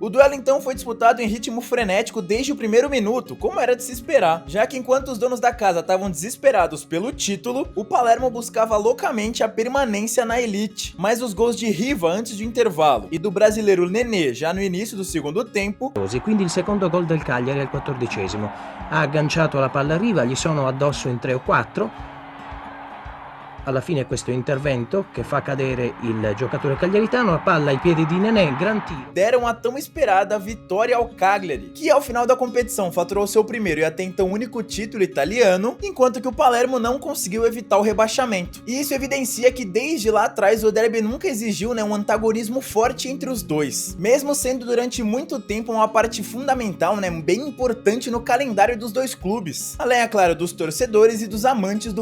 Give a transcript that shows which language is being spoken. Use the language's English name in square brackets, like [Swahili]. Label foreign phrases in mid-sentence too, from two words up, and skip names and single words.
[Portuguese] O duelo então foi disputado em ritmo frenético desde o primeiro minuto, como era de se esperar, já que enquanto os donos da casa estavam desesperados pelo título, o Palermo buscava loucamente a permanência na elite, mas os gols de Riva antes do intervalo e do brasileiro Nenê já no início do segundo tempo. [Italian] Quindi il secondo gol del Cagliari al 14°. Ha agganciato la palla a Riva, gli sono addosso in 3 o 4. Alla fine questo intervento che fa cadere il giocatore cagliaritano, a palla ai piedi di Nenê, gran tiro. [Portuguese] Deram a tão esperada vitória ao Cagliari, que ao final da competição faturou seu primeiro e até então único título italiano, enquanto que o Palermo não conseguiu evitar o rebaixamento. E isso evidencia que desde lá atrás o derby nunca exigiu, né, um antagonismo forte entre os dois, mesmo sendo durante muito tempo uma parte fundamental, né, bem importante no calendário dos dois clubes, além, é claro, dos torcedores e dos amantes do futebol.